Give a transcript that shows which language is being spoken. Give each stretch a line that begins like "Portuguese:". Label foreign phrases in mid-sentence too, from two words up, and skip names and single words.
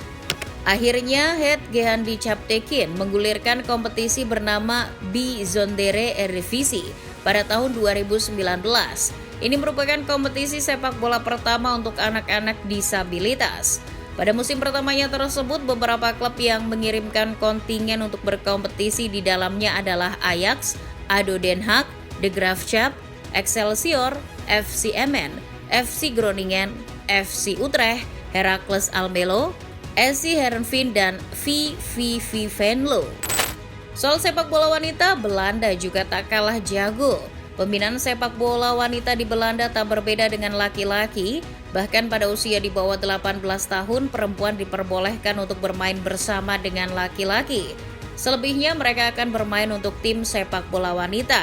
Indonesian: Akhirnya, Het Gehandicapteken menggulirkan kompetisi bernama Bijzondere Eredivisie pada tahun 2019. Ini merupakan kompetisi sepak bola pertama untuk anak-anak disabilitas. Pada musim pertamanya tersebut, beberapa klub yang mengirimkan kontingen untuk berkompetisi di dalamnya adalah Ajax, ADO Den Haag, De Graafschap, Excelsior, FC Emmen, FC Groningen, FC Utrecht, Heracles Almelo, SC Heerenveen, dan VVV Venlo. Soal sepak bola wanita, Belanda juga tak kalah jago. Pembinaan sepak bola wanita di Belanda tak berbeda dengan laki-laki. Bahkan pada usia di bawah 18 tahun, perempuan diperbolehkan untuk bermain bersama dengan laki-laki. Selebihnya mereka akan bermain untuk tim sepak bola wanita.